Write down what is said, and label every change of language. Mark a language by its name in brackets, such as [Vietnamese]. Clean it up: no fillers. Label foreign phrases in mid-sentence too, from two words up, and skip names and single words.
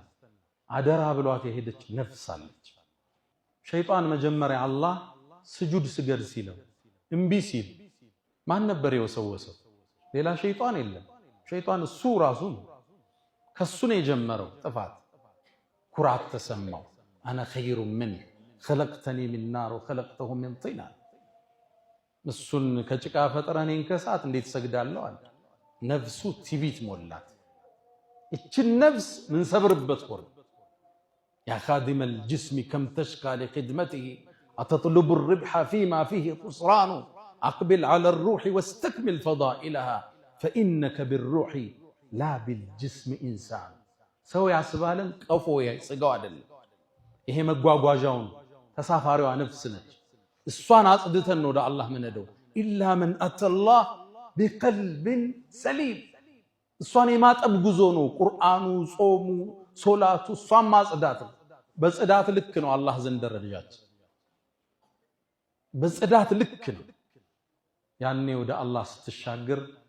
[Amharic] አደራ ብሏት የሄደች ነፍስ አለች። ሸይጣን መጀመሪያ አላህ ስጁድ ስገድ ሲለው እምቢ ሲል ማን ነበር የወሰወሰው? ሌላ ሸይጣን የለም። ሸይጣን እሱ ራሱ ነው። ከሱ ነው የጀመረው ጥፋት። ኩራት ተሰማው። አነ [Arabic] خير منه خلقتني من نار وخلقته من طين። [Amharic] እሱን ከጭቃ ፈጥረህ እኔን ከእሳት እንዴት ሰግዳለሁ አለ። ነፍሱ ትዕቢት ሞላት። እችን ነፍስ ምን ሰብርበት ወር [Arabic] يا خادم الجسم كم تشكى لخدمته أتطلب الربح فيما فيه خسران أقبل على الروح واستكمل فضائلها فإنك بالروح لا بالجسم إنسان. [Amharic] ሰው ያስባልን ቀፎ ያስጋው አይደለም። ይሄ መጓጓዣውን ተሳፋሪዋ ነፍስ ነች። እሷን አጽድተን ነው ወደ አላህ ምንሄደው። [Arabic] إلا من أتى الله بقلب سليم። [Amharic] እሷን የማጠብ ጉዞ ነው ቁርአኑ፣ ጾሙ፣ ሶላቱ። እሷን ማጽዳት ነው። በጽዳት ልክ ነው አላህ ዘንድ ደረጃችን። በጽዳት ልክ ነው። ያኔ ወደ አላህ ስትሻገር